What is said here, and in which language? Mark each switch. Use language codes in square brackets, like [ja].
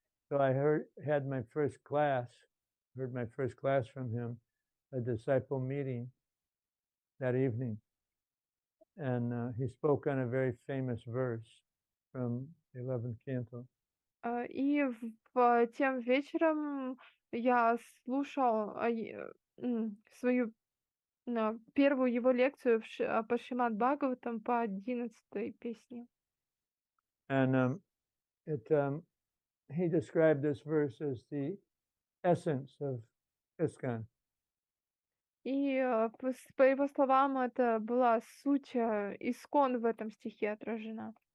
[en] So I had my first class, heard my first class from him, a disciple meeting that evening. And he spoke on a very famous verse from the 11th canto. [ru] И тем вечером я слушал свою первую его лекцию по Шримад Бхагаватам по 11-й песне. [en] And he described this verse as the essence of ISKCON. [ru] И по его словам, это была суть искон в этом стихе отражена.